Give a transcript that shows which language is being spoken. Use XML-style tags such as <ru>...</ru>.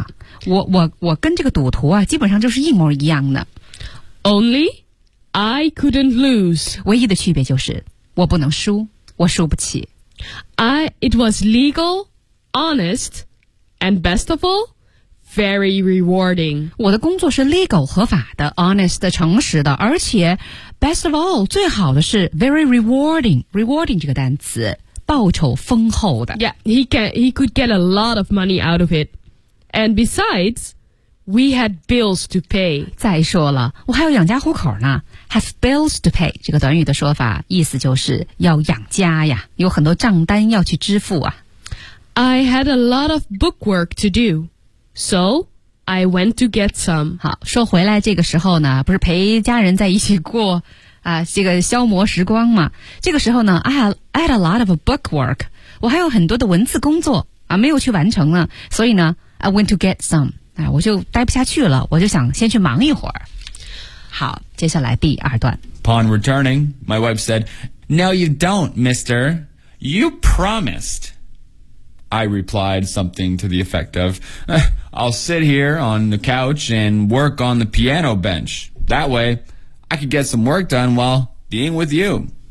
<zh>啊、我跟这个赌徒啊基本上就是一模一样的。</zh> <en>Only? I couldn't lose.</en> <zh>唯一的区别就是我不能输，我输不起。</zh> <en>It was legal, honest, and best of all, very rewarding.</en> <zh>我的工作是 legal, 合法的 honest, 诚实的，而且</zh> <en>best of all,</en> <zh>最好的是</zh> <en>very rewarding,</en> <zh>rewarding 这个单词，报酬丰厚的。</zh> <en>Yeah, he could get a lot of money out of it. And besides... We had bills to pay.</en> <zh>再说了，我还有养家糊口呢。</zh> <en>Have bills to pay</en> <zh>这个短语的说法，意思就是要养家呀，有很多账单要去支付啊。</zh> <en>I had a lot of bookwork to do, so I went to get some.</en> <zh>好，说回来，这个时候呢，不是陪家人在一起过啊，这个消磨时光嘛。这个时候呢 ，</zh> <en>I had a lot of bookwork.</en> <zh>我还有很多的文字工作啊，没有去完成呢，所以呢 ，</zh> <en>I went to get some.</en> <zh>哎，我就待不下去了，我就想先去忙一会儿。好，接下来第二段。</zh> <en>Upon returning, my wife said, No, you don't, mister. You promised. I replied something to the effect of, I'll sit here on the couch and work on the piano bench. That way, I could get some work done while being with you.</en>